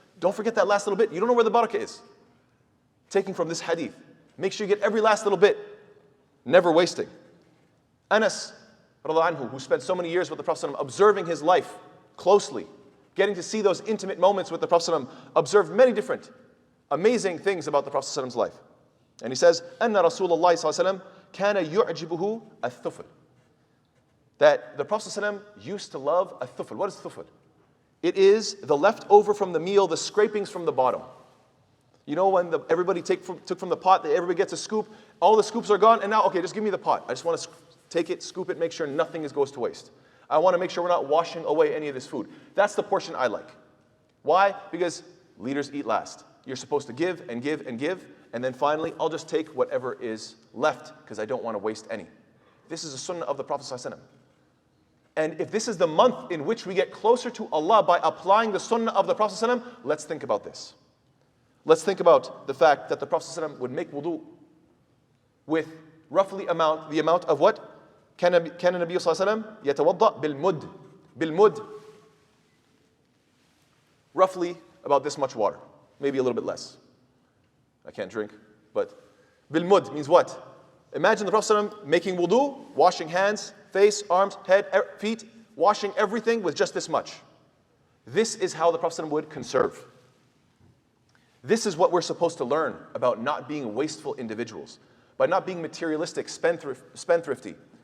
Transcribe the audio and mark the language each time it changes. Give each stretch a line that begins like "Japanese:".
English: Don't forget that last little bit. You don't know where the barakah is. Taking from this hadith. Make sure you get every last little bit. Never wasting. Anas, radiallahu anhu, who spent so many years with the Prophet ﷺ, observing his life closely, getting to see those intimate moments with the Prophet ﷺ, observed many different amazing things about the Prophet ﷺ's life. And he says,
Arabic: أَنَّ رَسُولَ اللَّهِ كَانَ يُعْجِبُهُ الثُّفْلِ.
English: That the Prophet ﷺ used to love a-thufl. What is thufl? It is the leftover from the meal, the scrapings from the bottom. You know when everybody took from the pot, everybody gets a scoop, all the scoops are gone, and now, okay, just give me the pot. I just want to take it, scoop it, make sure nothing goes to waste. I want to make sure we're not washing away any of this food. That's the portion I like. Why? Because leaders eat last. You're supposed to give and give and give, and then finally, I'll just take whatever is left because I don't want to waste any. This is a sunnah of the Prophet ﷺ. And if this is the month in which we get closer to Allah by applying the sunnah of the Prophet ﷺ, let's think about this. Let's think about the fact that the Prophet ﷺ would make wudu with roughly the amount of what?
Arabic: كان النبي صلى الله عليه وسلم يتوضأ بالمد.
English: Roughly about this much water. Maybe a little bit less. I can't drink, but بالمد means what? Imagine the Prophet ﷺ making wudu, washing hands, face, arms, head, feet, washing everything with just this much. This is how the Prophet ﷺ would conserve. This is what we're supposed to learn about not being wasteful individuals, by not being materialistic, spendthrifty.